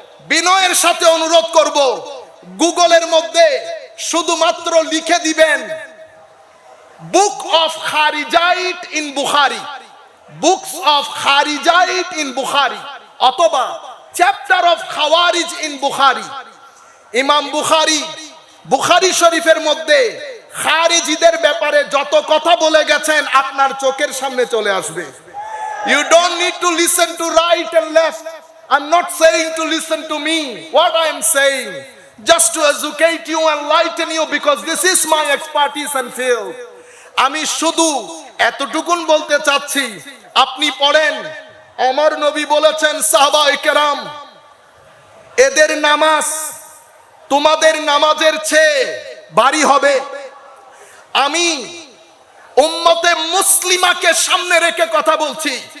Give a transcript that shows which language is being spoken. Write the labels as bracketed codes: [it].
[bn] বিনয়ের সাথে অনুরোধ করব, গুগলের মধ্যে শুধুমাত্র লিখে দিবেন book of খারিজাইট in Bukhari, books of খারিজাইট in Bukhari, অথবা চ্যাপ্টার অফ খাওয়ারিজ ইন বুখারী। ইমাম বুখারী বুখারী শরীফের মধ্যে খারিজিদের ব্যাপারে যত কথা বলে গেছেন আপনার চোখের সামনে চলে আসবে। [en] You don't need to listen to right and left. I'm not saying to listen to me. What I am saying, just to educate you and enlighten you, because this is my expertise and field. [bn] আমি শুধু এতটুকুন বলতে চাচ্ছি, আপনি পড়েন, আমার নবী বলেছেন সাহাবায়ে কেরাম, এদের নামাজ তোমাদের নামাজের চেয়ে ভারী হবে। আমি উম্মতে মুসলিমাকে সামনে রেখে কথা বলছি।